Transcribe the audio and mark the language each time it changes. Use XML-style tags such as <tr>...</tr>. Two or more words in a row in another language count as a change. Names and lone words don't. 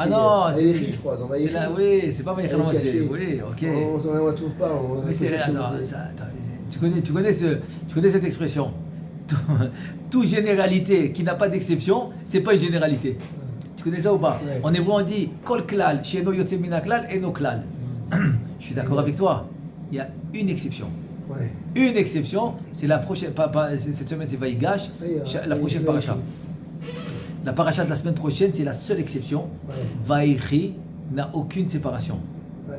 <fr>Ah non, c'est écrit, je crois. Dans oui, c'est pas Vaïchal Moshe. Oui, ok. On ne la trouve pas. Tu connais cette expression. Toute généralité qui n'a pas d'exception, c'est pas une généralité. Tu connais ça ou pas? Ouais. En hébreu, on dit</fr> <he>כל כלל שאינו יוצא מינה כלל אינו כלל.</he> <fr>Je suis d'accord avec toi. Il y a une exception. Ouais. Une exception, c'est la prochaine. Cette semaine, c'est Vaïgash, la prochaine paracha. La paracha de la semaine prochaine, c'est la seule exception. Ouais. Vaïchi n'a aucune séparation. Ouais.</fr>